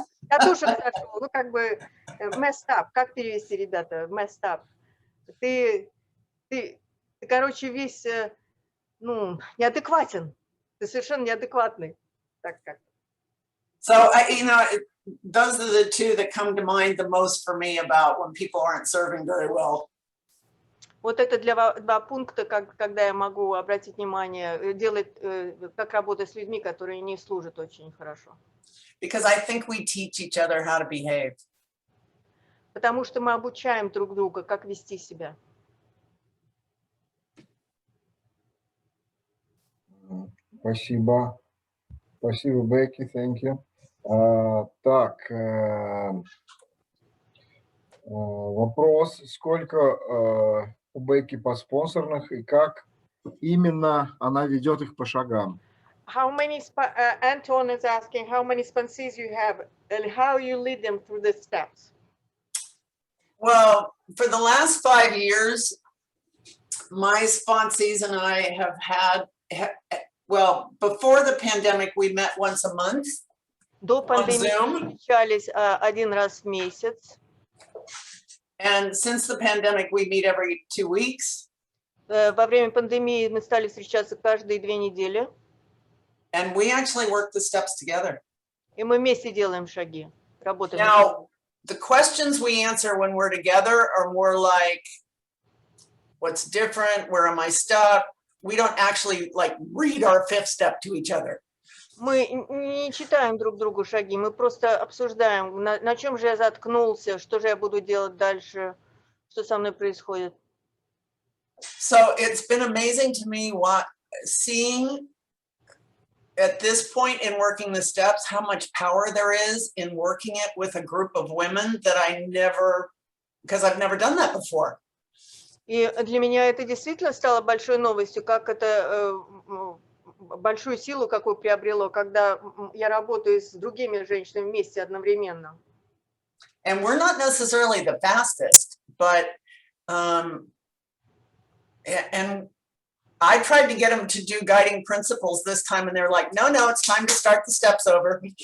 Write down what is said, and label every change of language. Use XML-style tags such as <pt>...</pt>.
<ru>Катушек зашел, ну как бы</ru> <en>messed up,</en> <ru>как перевести, ребята, messed up. Ты короче, весь, неадекватен, ты совершенно неадекватный. Так как.</ru> <en>So, you know, those are the two that come to mind the most for me about when people aren't serving very well.</en> <ru>Вот это два пункта, когда я могу обратить внимание, делать, как работать с людьми, которые не служат очень хорошо.</ru> <en>Because I think we teach each other how to behave.</en> <ru>Потому что мы обучаем друг друга, как вести себя. Спасибо. Спасибо, Бэкки,</ru> <en>thank you.</en> <ru>Так, вопрос, сколько у Бэкки по спонсорных и как именно она ведет их по шагам?</ru> <en>How many, Anton is asking how many sponsees you have and how you lead them through the steps. Well, for the last 5 years, my sponsees and I have had, well, before the pandemic, we met once a month.</en> <ru>До пандемии</ru> <en>Zoom.</en> <ru>встречались один раз в месяц.</ru> <en>And since the pandemic, we meet every 2 weeks.</en> <ru>Во время пандемии мы стали встречаться каждые 2 недели.</ru> <en>And we actually work the steps together.</en> <ru>И мы вместе делаем шаги, работаем.</ru> <en>Now, the questions we answer when we're together are more like, what's different? Where am I stuck? We don't actually like read our 5th step to each other.</en> <ru>Мы не читаем друг другу шаги, мы просто обсуждаем, на чем же я заткнулся, что же я буду делать дальше, что со мной происходит.</ru> <en>So it's been amazing to me seeing at this point in working the steps, how much power there is in working it with a group of women that because I've never done that before.</en> <ru>И для меня это действительно стало большой новостью, как это большую силу какую приобрело, когда я работаю с другими женщинами вместе одновременно.</ru> <en>And we're not necessarily the fastest, but and I tried to get them to do guiding principles this time, and they're like, no, it's time to start the steps over.</en>